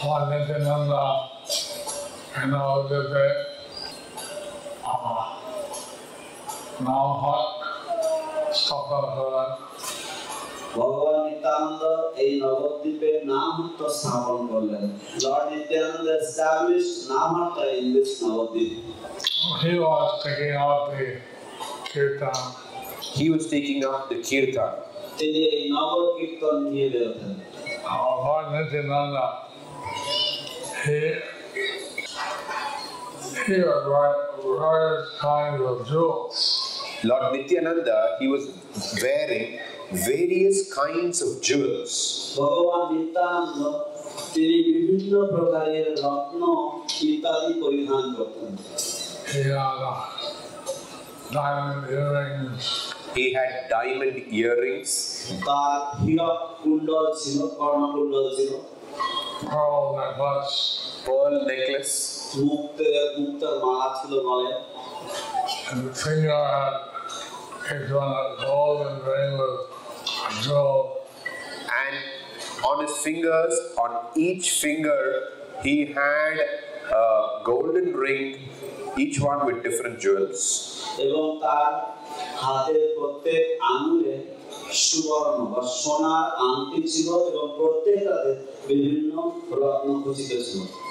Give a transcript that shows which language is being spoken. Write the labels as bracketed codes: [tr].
[en] Nityananda and Navadvip now hot stuff on her. [bn] ভগবান নিত্যানন্দ এই নবদ্বীপের নামহট্ট স্থাপন করলেন। [en] Lord Nityananda established Namhatta in this Navadvip. He was taking out the kirtan. He was taking up the kirtan. [bn] তিনি এই নব কীর্তন নিয়ে বেরোতেন। [en] Lord Nityananda, he was various kinds of jewels. Lord Nityananda, he was wearing various kinds of jewels. [bn] ভগবান নিত্যানন্দ তিনি বিভিন্ন প্রকারের রত্ন ইত্যাদি পরিধান করতেন। [en] He had diamond earrings. He had diamond earrings. [bn] তার হীরক কুণ্ডল ছিল, কর্ণকুণ্ডল ছিল, [en] Pearl necklace. Pearl necklace. [bn] মুক্তের মালা ছিল গলে, [en] And the finger had each one a golden ring with a jewel. And on his fingers, on each finger, he had a golden ring, each one with different jewels. [bn] এবং তার হাতের প্রত্যেক আঙুলে সুবর্ণ বা সোনার আংটি ছিল এবং প্রত্যেকটাতে বিভিন্ন রত্ন খচিত ছিল।